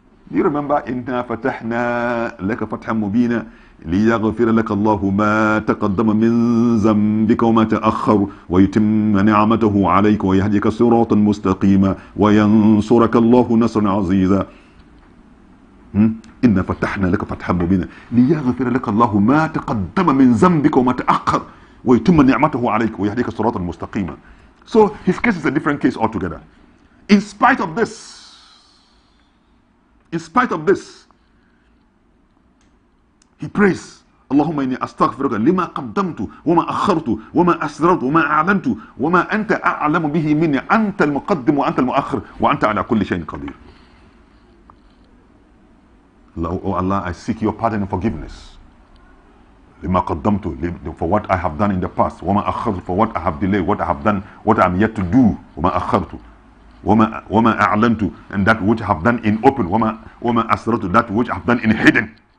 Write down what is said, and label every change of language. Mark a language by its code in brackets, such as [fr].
[en] Do you remember, [ar] إِنَّا فَتَحْنَا لَكَ فَتْحًا مُبِينًا لِيَغْفِرَ لَكَ اللَّهُ مَا تَقَدَّمَ مِنْ ذَنْبِكَ وَمَا تَأَخَّرَ وَيُتِمَّ نِعْمَتَهُ عَلَيْكَ وَيَهْدِيَكَ صِرَاطًا مُسْتَقِيمًا وَيَنْصُرَكَ اللَّهُ نَصْرًا عَزِيزًا. إن فتحنا لك فتحا مبينا ليغفر لك الله ما تقدم من ذنبك وما تأخر ويتم نعمته عليك ويهديك صراطا مستقيما. [en] So his case is a different case altogether. In spite of this, he prays, [ar] اللهم إني أستغفرك لما قدمت وما أخرت وما أسررت وما أعلنت وما أنت أعلم به مني أنت المقدم وأنت المؤخر وأنت على كل شيء قدير. [en] Oh Allah, I seek your pardon and forgiveness. [ar] لما قدمت, [en] for what I have done in the past. [ar] وما أخرت, [en] for what I have delayed, what I have done, what I am yet to do. [ar] وما أخرت. وما أعلنت, [en] and that which I have done in open. [ar] وما أسررت, [en] that which I have done in hidden.